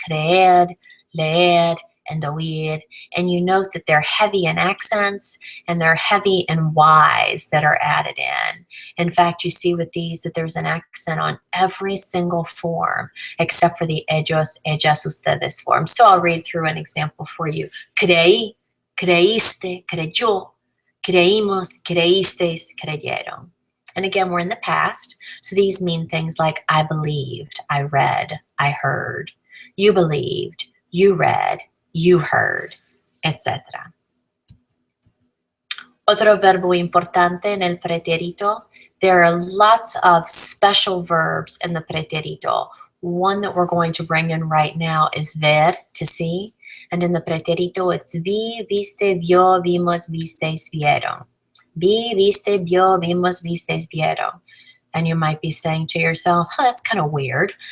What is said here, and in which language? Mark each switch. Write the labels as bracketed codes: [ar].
[en] Creer, leer, and oír. And you note that they're heavy in accents and they're heavy in Y's that are added in. In fact, you see with these that there's an accent on every single form except for the ellos, ellas, ustedes form. So I'll read through an example for you. [es] Creí, creíste, creyó, creímos, creísteis, creyeron. [en] And again, we're in the past. So these mean things like I believed, I read, I heard. You believed, you read, you heard, etc. [es] Otro verbo importante en el pretérito. [en] There are lots of special verbs in the pretérito. One that we're going to bring in right now is ver, to see. And in the pretérito, it's [es] vi, viste, vio, vimos, visteis, vieron. Vi, viste, vio, vimos, visteis, vieron. [en] And you might be saying to yourself, that's kind of weird.